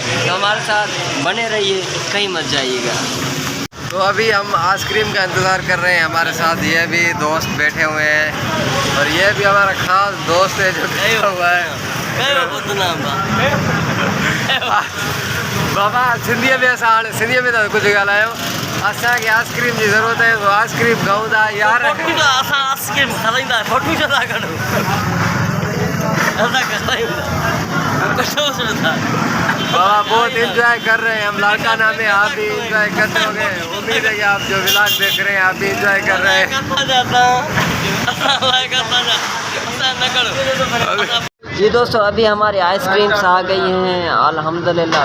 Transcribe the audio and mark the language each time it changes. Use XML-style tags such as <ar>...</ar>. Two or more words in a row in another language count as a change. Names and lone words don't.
<hi>तो हमारे साथ बने रहिए, कहीं मत जाइएगा। तो अभी हम आइसक्रीम का इंतज़ार कर रहे हैं। हमारे साथ ये भी दोस्त बैठे हुए हैं और ये भी हमारा खास दोस्त है जो बैठा हुआ है। बाबा सिंधी में सिंधी में तो कुछ ॻाल्हायो।</hi> <sd>असांखे आइसक्रीम जी ज़रूरत है, तो आइसक्रीम खाऊं था यार। आइसक्रीम खाईंदा फोटू छा कढूं</sd> <hi>बाबा बहुत इंजॉय कर रहे हैं हम लाड़काना में। आप भी इंजॉय करते होंगे, उम्मीद है कि आप जो व्लॉग देख रहे हैं आप भी इंजॉय कर रहे हैं। जी दोस्तों अभी हमारी आइसक्रीम्स आ गई हैं अल्हम्दुलिल्लाह।</hi>